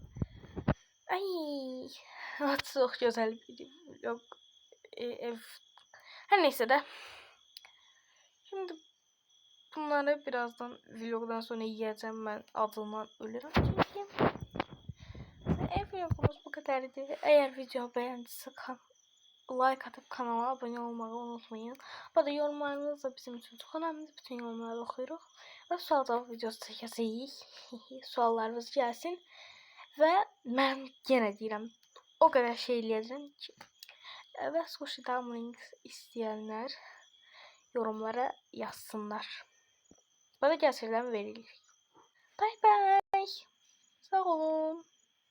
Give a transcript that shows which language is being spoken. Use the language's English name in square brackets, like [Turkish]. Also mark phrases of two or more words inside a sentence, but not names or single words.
[Azerbaijani] Ay, çox gözəl bir vlog ev. Hər neysə də. [Turkish] Şimdi bunları birazdan [Azerbaijani] vlogdan sonra yiyəcəm. Mən acından ölürəm çünki. Ev vlogumuz bu qədərdir. Əgər video bəyəndinizsə [Turkish] like atıp kanala abone olmayı unutmayın. Bu da yorumlarınız da bizim için çok önemli. Bütün yorumları okuyoruz. [Azerbaijani] Ve sual cevap videosu çəkəcəyik. Suallarınız gelsin. Ve mən yenə deyirəm, [Turkish] o kadar [Azerbaijani] şey eləyəcəm ki. Və [English] sushi dumplings [Azerbaijani] istəyənlər yorumlara yazsınlar. [Turkish] Bana gerçekten verilir. [English] Bye bye. [Azerbaijani] Sağ olun.